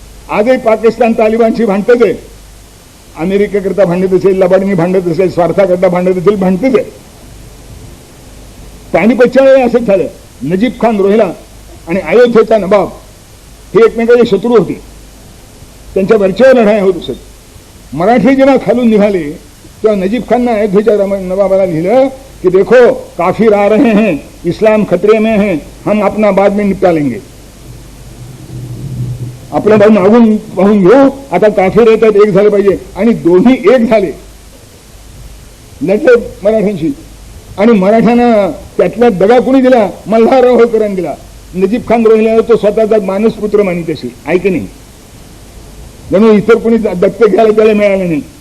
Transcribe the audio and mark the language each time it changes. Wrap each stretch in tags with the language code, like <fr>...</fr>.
<mr>आजही पाकिस्तान तालिबानशी भांडतच आहे. अमेरिकेकरता भांडत असेल, लबाडणी भांडत असेल, स्वार्थाकरता भांडत असेल, भांडतच आहे. पानिपतच्या वेळी असंच झालं. नजीब खान रोहिला आणि अयोध्येचा नवाब हे एकमेकाचे शत्रू होते, त्यांच्या वरच्यावर लढाई होत असत. मराठी जेव्हा खालून निघाले तेव्हा नजीब खानने अयोध्येच्या नवाबाला लिहिलं की</mr> <hi>देखो काफिर आ रहे हैं, इस्लाम खतरे में है, हम अपना बाद में निपटा लेंगे.</hi> <mr>आपलं बाजू मागून पाहून घेऊ, आता काफिर येतात, एक झाले पाहिजे. आणि दोन्ही एक झाले, लढले मराठ्यांशी. आणि मराठ्यांना त्यातला दगा कुणी दिला? मल्हारराव होळकरांनी दिला. नजीब खान रोहिला तो स्वतःचा मानसपुत्र मानित असेल, ऐक नाही, जणू इतर कोणी दत्तक घ्यायला त्याला मिळालं नाही.</mr>